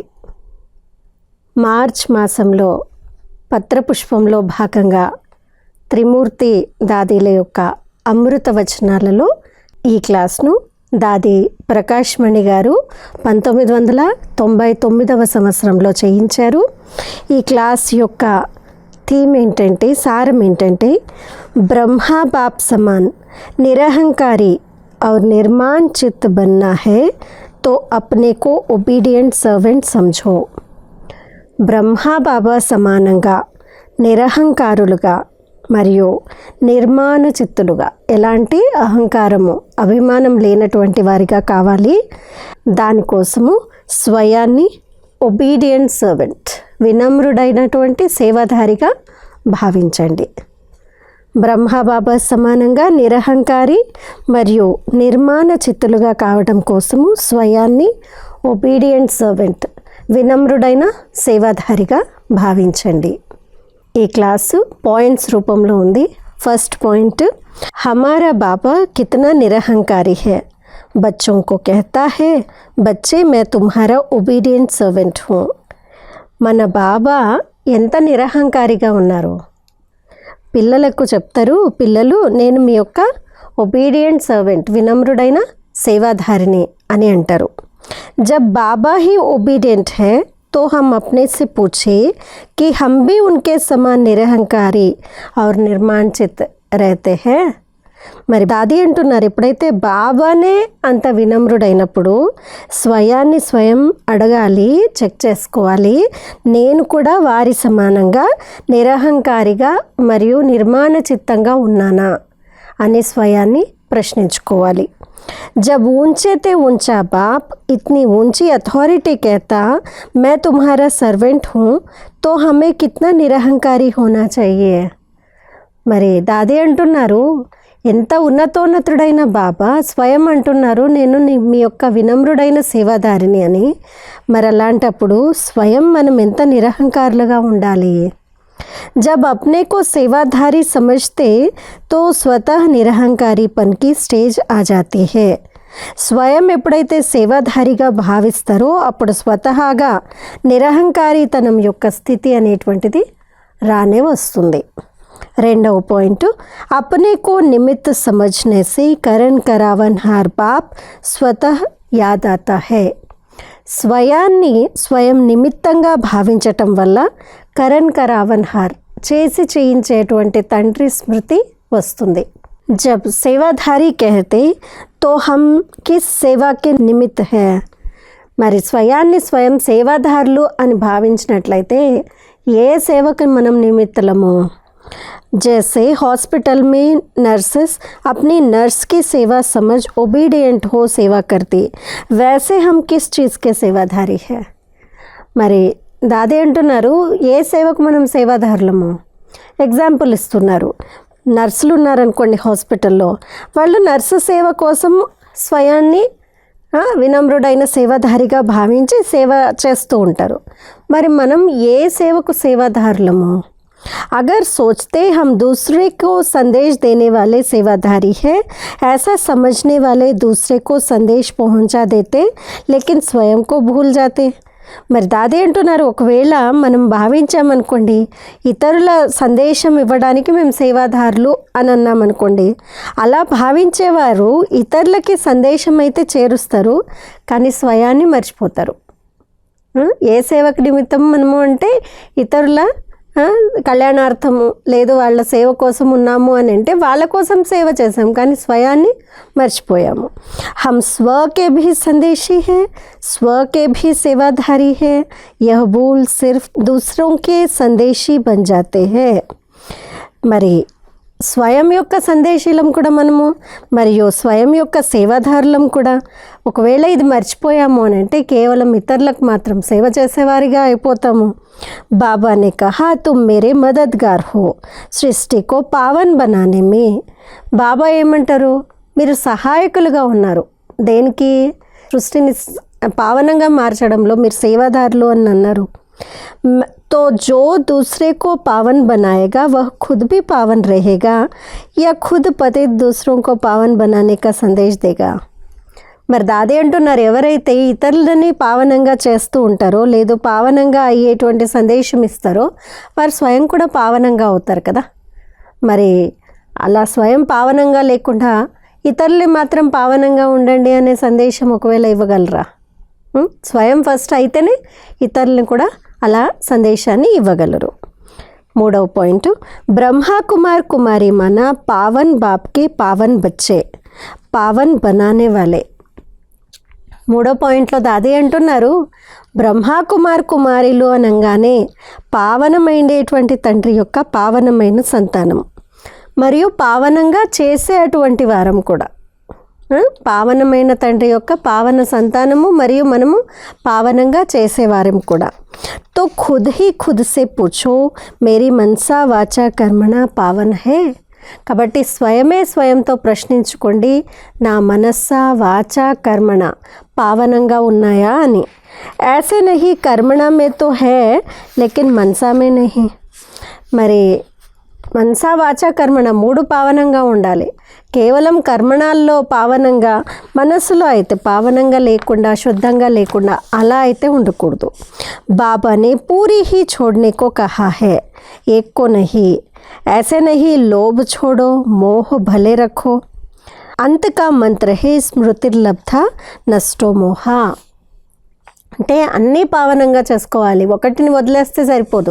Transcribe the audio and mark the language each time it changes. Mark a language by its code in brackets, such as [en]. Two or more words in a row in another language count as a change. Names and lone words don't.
[te] మార్చ్ మాసంలో పత్రపుష్పంలో భాగంగా త్రిమూర్తి దాదీల యొక్క అమృత వచనాలలో ఈ క్లాస్ను దాది ప్రకాష్ మణి గారు 1999వ సంవత్సరంలో చేయించారు. ఈ క్లాస్ యొక్క థీమ్ ఏంటంటే, సారం ఏంటంటే, [hi] ब्रह्मा बाप समान निरहंकारी और निर्माण चित्त बनना है तो अपने को [en] obedient servant [hi] समझो. [te] బ్రహ్మా బాబా సమానంగా నిరహంకారులుగా మరియు నిర్మాణ చిత్తులుగా, ఎలాంటి అహంకారము అభిమానం లేనటువంటి వారిగా కావాలి. దానికోసము స్వయాన్ని [en] obedient servant, [te] వినమ్రుడైనటువంటి సేవాధారిగా భావించండి. బ్రహ్మబాబా సమానంగా నిరహంకారి మరియు నిర్మాణ చిత్తులుగా కావడం కోసము స్వయాన్ని [en] obedient servant, [te] వినమ్రుడైన సేవాధారిగా భావించండి. ఈ క్లాసు పాయింట్స్ రూపంలో ఉంది. [en] first point, [hi] हमारा बाबा कितना निरहंकारी है. बच्चों को कहता है, बच्चे मैं तुम्हारा [en] obedient servant [hi] हूँ. [te] మన బాబా ఎంత నిరహంకారిగా ఉన్నారు. పిల్లలకు చెప్తారు, పిల్లలు నేను మీ యొక్క [en] obedient servant, [te] వినమ్రుడైన సేవాధారిని అని అంటారు. [hi] जब बाबा ही ओबीडियंट है तो हम अपने से पूछे कि हम भी उनके समान निरहंकारी और निर्माणचित रहते हैं. [te] మరి దాది అంటున్నారు, ఎప్పుడైతే బాబానే అంత వినమ్రుడైనప్పుడు స్వయాన్ని స్వయం అడగాలి, చెక్ చేసుకోవాలి, నేను కూడా వారి సమానంగా నిరహంకారిగా మరియు నిర్మాణ చిత్తంగా ఉన్నానా అని స్వయాన్ని ప్రశ్నించుకోవాలి. [hi] जब ऊंचे ते ऊंचा बाप इतनी ऊंची अथॉरिटी कहता मैं तुम्हारा सर्वेंट हूँ तो हमें कितना निरहंकारी होना चाहिए. [te] మరి దాది అంటున్నారు, ఎంత ఉన్నతోన్నతుడైన బాబా స్వయం అంటున్నారు నేను మీ యొక్క వినమ్రుడైన సేవాదారిని అని. మరి అలాంటప్పుడు స్వయం మనం ఎంత నిరహంకారులుగా ఉండాలి. [hi] जब अपने को सेवाधारी समझते तो स्वतः నిరహంకారీపన్ की స్టేజ్ आ जाती है. [te] స్వయం ఎప్పుడైతే సేవాధారిగా భావిస్తారో అప్పుడు స్వతహాగా నిరహంకారీతనం యొక్క స్థితి అనేటువంటిది రానే వస్తుంది. రెండవ పాయింట్, [hi] अपने को निमित्त समझने से करण करावनहार बाप स्वतः याद आता है. [te] స్వయాన్ని స్వయం నిమిత్తంగా భావించటం వల్ల [hi] करण करावनहार, [te] చేసి చేయించేటువంటి తండ్రి స్మృతి వస్తుంది. [hi] जब सेवाधारी कहते तो हम किस सेवा के निमित्त है. [te] మరి స్వయాన్ని స్వయం సేవాధారులు అని భావించినట్లయితే ఏ సేవకు మనం నిమిత్తలము. [hi] जैसे हॉस्पिटल में नर्सेस अपनी नर्स की सेवा समझ ओबीडियंट हो सेवा करती, वैसे हम किस चीज़ के सेवाधारी है. [te] మరి దాది అంటున్నారు, ఏ సేవకు మనం సేవాదారులము. ఎగ్జాంపుల్ ఇస్తున్నారు, నర్సులు ఉన్నారనుకోండి హాస్పిటల్లో, వాళ్ళు నర్సు సేవ కోసం స్వయాన్ని వినమ్రుడైన సేవాధారిగా భావించి సేవ చేస్తూ ఉంటారు. మరి మనం ఏ సేవకు సేవాదారులము. [hi] अगर सोचते हम दूसरे को संदेश देने वाले सेवाधारी हैं, ऐसा समझने वाले दूसरे को संदेश पहुंचा देते लेकिन स्वयं को भूल जाते. [te] మరి దాది అంటున్నారు, ఒకవేళ మనం భావించామనుకోండి ఇతరుల సందేశం ఇవ్వడానికి మేము సేవాదారులు అని అన్నామనుకోండి, అలా భావించేవారు ఇతరులకి సందేశం అయితే చేరుస్తారు కానీ స్వయాన్ని మర్చిపోతారు. ఏ సేవకు నిమిత్తం మనము అంటే ఇతరుల కళ్యాణార్థము, లేదు వాళ్ళ సేవ కోసం ఉన్నాము అని అంటే వాళ్ళ కోసం సేవ చేసాం కానీ స్వయాన్ని మర్చిపోయాము. [hi] हम स्व के भी संदेशी हैं, स्व के भी सेवाधारी हैं. यह भूल सिर्फ दूसरों के संदेशी बन जाते हैं. [te] మరి స్వయం యొక్క సందేశీలం కూడా మనము మరియు స్వయం యొక్క సేవాదారులం కూడా. ఒకవేళ ఇది మర్చిపోయాము అని అంటే కేవలం ఇతరులకు మాత్రం సేవ చేసేవారిగా అయిపోతాము. [hi] బాబా ने कहा तुम मेरे मददगार हो सृष्टि को पावन बनाने में. [te] బాబా ఏమంటారు, మీరు సహాయకులుగా ఉన్నారు. దేనికి? సృష్టిని పావనంగా మార్చడంలో మీరు సేవాదారులు అని అన్నారు. [hi] तो जो दूसरे को पावन बनाएगा वह खुद भी पावन रहेगा या खुद पतित दूसरों को पावन बनाने का संदेश देगा. [te] మరి దాది అంటున్నారు, ఎవరైతే ఇతరులని పావనంగా చేస్తూ ఉంటారో లేదు పావనంగా అయ్యేటువంటి సందేశం ఇస్తారో వారు స్వయం కూడా పావనంగా అవుతారు కదా. మరి అలా స్వయం పావనంగా లేకుండా ఇతరులు మాత్రం పావనంగా ఉండండి అనే సందేశం ఒకవేళ ఇవ్వగలరా? స్వయం ఫస్ట్ అయితేనే ఇతరులను కూడా అలా సందేశాన్ని ఇవ్వగలరు. మూడవ పాయింట్, [hi] ब्रह्मा कुमार कुमारी मन पावन बापकी पावन बच्चे पावन बनाने वाले. [te] మూడో పాయింట్లో దాది అంటున్నారు, బ్రహ్మా కుమార్ కుమారిలు అనగానే పావనమైనటువంటి తండ్రి యొక్క పావనమైన సంతానం మరియు పావనంగా చేసే అటువంటి వారం కూడా. పావనమైన తండ్రి యొక్క పావన సంతానము మరియు మనము పావనంగా చేసేవారం కూడా. [hi] तो खुद ही खुद से पूछो मेरी मनसा वाचा कर्मणा पावन है. [te] కాబట్టి స్వయంతో ప్రశ్నించుకోండి, నా మనస్సా వాచా కర్మణ పావనంగా ఉన్నాయా అని. [hi] ऐसे नहीं कर्मणा में तो है लेकिन मनसा में नहीं. [te] మరి మనసా వాచా కర్మణ మూడు పావనంగా ఉండాలి. కేవలం కర్మణాల్లో పావనంగా, మనస్సులో అయితే పావనంగా లేకుండా, శుద్ధంగా లేకుండా అలా అయితే ఉండకూడదు. [hi] बाबा ने पूरी ही छोड़ने को कहा है, एक को नहीं. ऐसे नहीं लोभ छोड़ो मोह भले रखो. अंत का मंत्र है [sa] स्मृतिर्लब्ध नष्टो मोह. [te] అంటే అన్నీ పావనంగా చేసుకోవాలి, ఒకటిని వదిలేస్తే సరిపోదు.